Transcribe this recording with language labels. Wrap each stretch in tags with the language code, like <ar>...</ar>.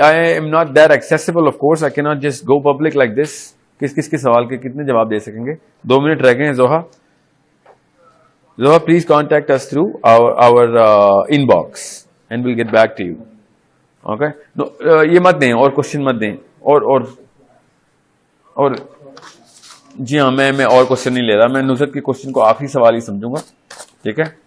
<en>I am not that accessible, of course. I cannot just go public like this.</en> <ur>کس کے سوال کے کتنے جواب دے سکیں گے؟ 2 منٹ رہ گئے ہیں.</ur> <en>Zoha, please contact us through our inbox and we'll get back to you. Okay?</en> <ur>No, یہ مت دیں, اور کوشچن مت دیں. اور جی ہاں, میں اور کوشچن نہیں لے رہا. میں نصرت کے کوشچن کو آخری سوال ہی سمجھوں گا. ٹھیک ہے.</ur>